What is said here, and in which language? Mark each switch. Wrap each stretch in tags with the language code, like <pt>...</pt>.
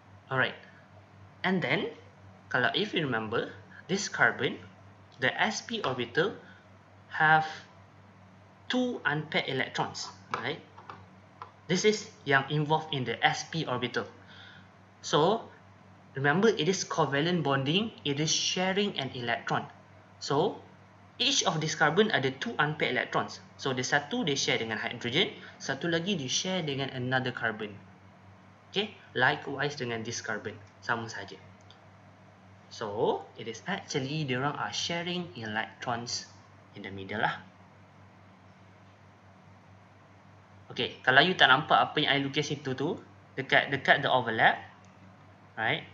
<en>Alright, and then</en> <ms>kalau</ms> <en>if you remember this carbon, the sp orbital have 2 unpaired electrons, right? This is</en> <ms>yang</ms> <en>involved in the sp orbital. So remember, it is covalent bonding, it is sharing an electron. So each of this carbon</en> <ms>ada</ms> <en>2 unpaired electrons. So the</en> <ms>satu dia</ms> <en>share</en> <ms>dengan</ms> <en>hydrogen,</en> <ms>satu lagi dia</ms> <en>share</en> <ms>dengan</ms> <en>another carbon. Okay, likewise</en> <ms>dengan</ms> <en>this carbon,</en> <ms>sama saja.</ms> <en>So it is actually</en> <ms>diorang</ms> <en>are sharing electrons in the middle</en> <ms>lah. Okay, kalau you tak nampak apa yang I lukis itu tu, dekat</ms> <en>the overlap, right?</en>